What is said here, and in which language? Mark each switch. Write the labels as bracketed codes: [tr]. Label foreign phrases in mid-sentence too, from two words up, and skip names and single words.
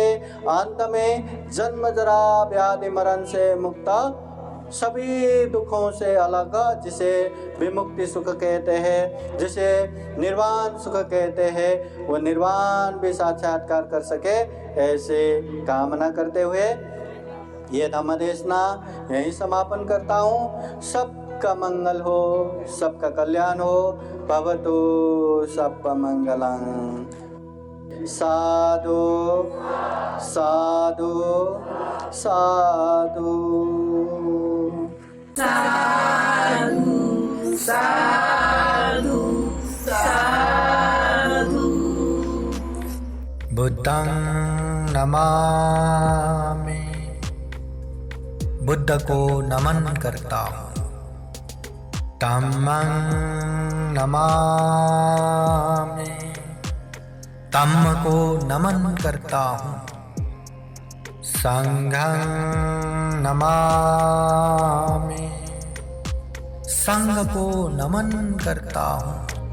[hi] अंत में जन्म जरा व्याधि मरण से मुक्त, सभी दुखों से अलग, जिसे विमुक्ति सुख कहते हैं, जिसे निर्वाण सुख कहते हैं, वो निर्वाण भी साक्षात्कार कर सके, ऐसे कामना करते हुए ये धम्म देशना यही समापन करता हूँ। सबका मंगल हो, सबका कल्याण हो। [pi] भवतु सबका मंगलं। साधु साधु साधु साधु साधु साधु। बुद्धं नमामि, [hi] बुद्ध को नमन करता हूँ। [pi] धम्मं नमामि, [hi] धम्म को नमन करता हूँ। [pi] संघं नमामि, [hi] संघ को नमन करता हूँ।